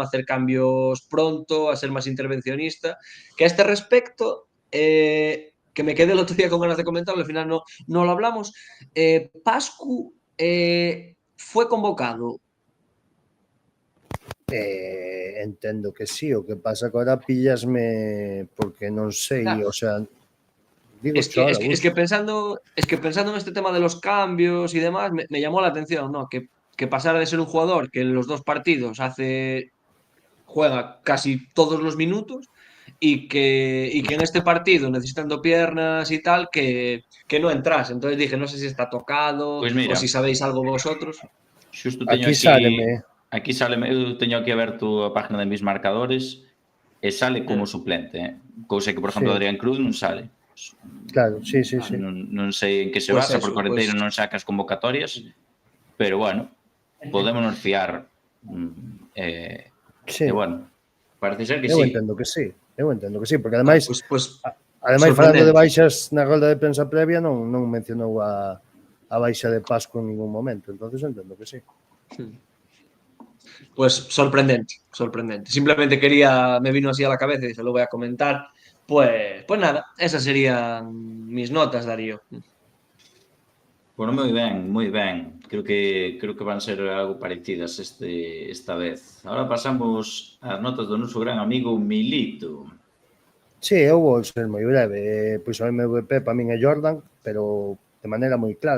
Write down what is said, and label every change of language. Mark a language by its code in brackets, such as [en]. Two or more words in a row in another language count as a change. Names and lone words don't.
[es] A hacer cambios pronto, a ser más intervencionista. Que a este respecto, que me quedé el otro día con ganas de comentarlo, al final no lo hablamos, Pascu fue convocado. [gl] Entendo que sí, o que pasa que ahora pillasme porque non sei, Claro. [es] o sea, Digo Es que, ahora, es que, es que pensando, es que pensando en este tema de los cambios y demás, me llamó la atención, ¿no? Que pasara de ser un jugador que en los dos partidos juega casi todos los minutos y que en este partido, necesitando piernas y tal, que no entras. Entonces dije, no sé si está tocado [gl] Pois [es] o si mira, sabéis algo vosotros. [gl] xusto teño aquí sáleme. aquí sáleme, eu teño aquí aberto a página de [es] mis marcadores [gl] e sale como Mm. suplente, cousa que, por exemplo, [es] Sí, [gl] Adrián Cruz non sale. [es] claro, sí, sí, sí. [gl] Non sei en que se [es] Pues [gl] basa, porque [es] eso, [gl] o [es] pues [gl] Renteiro non saca as convocatorias, pero bueno, podémonos fiar. E [es] Sí, bueno, parece ser que [gl] eu [es] sí. [gl] entendo que sí. Eu entendo que sí, porque ademais, [es] pues [gl] ademais falando de [es] sorprendente. [gl] baixas na rolda de prensa previa non mencionou a baixa de Pasco en ningún momento, entonces entendo que sí. [es] Pues sorprendente, sorprendente. Simplemente me vino así a la cabeza y se lo voy a comentar. Pues nada, esas serían mis notas, Darío. Bueno, [gl] moi ben. Creo que van ser algo parecidas esta vez. Ahora pasamos ás notas do noso gran amigo Milito. Sí, eu vou ser moi breve. Pois o MVP para min é Jordan, pero de maneira moi clara.